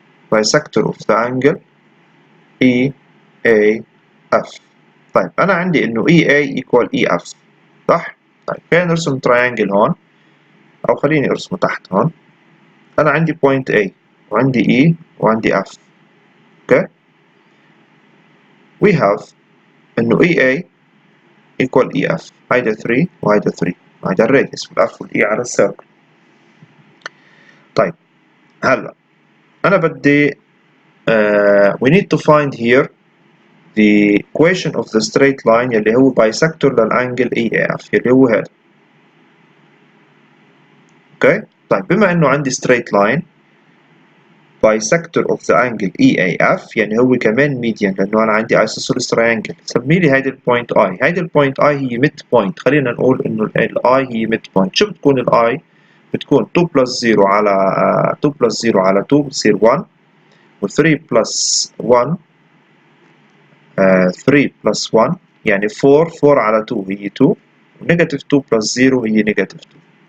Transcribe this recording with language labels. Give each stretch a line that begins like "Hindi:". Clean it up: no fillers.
English: bisector of the angle EAF.
Arabic: طيب أنا عندي إنه EA equal EF صح؟ طيب خلينا نرسم تراينجل هون. أو خليني أرسمه تحت هون. أنا عندي point A وعندي E وعندي F.
English: okay. we have
Arabic: إنه
English: EA equal EF.
Arabic: هيدا 3 وهيدا 3، هيدا الراديوس والF والE على السيركل. طيب هلا أنا بدي
English: we need to find here the equation of the straight line
Arabic: يلي هو
English: bisector للانجل EAF يلي هو هذا.
Arabic: اوكي طيب بما انه عندي
English: straight line bisector of the angle EAF
Arabic: يعني هو كمان median لانه انا عندي
English: isosceles triangle.
Arabic: سمي لي هيدي البوينت I. هيدي البوينت I هي mid point. خلينا نقول انه ال I هي mid point. شو بتكون ال I؟ بتكون 2 plus 0 على 2 plus 0 على 2 بتصير 1 و 3 plus 1 3 plus 1 يعني 4 على 2 هي 2 ونيجاتيف 2 plus 0 هي نيجاتيف 2.